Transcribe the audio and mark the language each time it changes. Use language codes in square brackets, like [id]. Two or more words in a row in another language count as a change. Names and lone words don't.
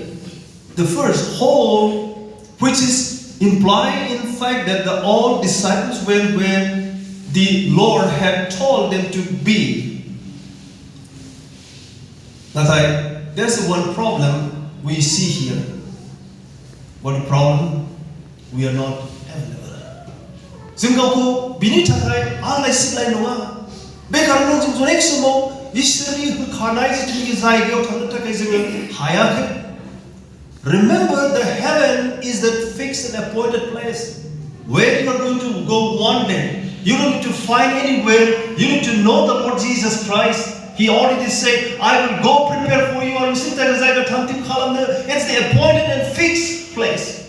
[en] The first whole, which is implied in fact that the all disciples were where the Lord had told them to be. There's one problem we see here. What problem? We are not available. [brx] जों गावखौ बिनि थाखाय आलाय सिलाय नङा। बे खारनाव जों अनेक समाव इसोरनि होखानाय जिथुनिखि जायगायाव थांनो थाखाय जोङो हायाखै। [en] Remember, the heaven is the fixed and appointed place where you are going to go one day. You don't need to find anywhere. You need to know the Lord Jesus Christ. He already said, I will go prepare for you. It's the appointed and fixed place.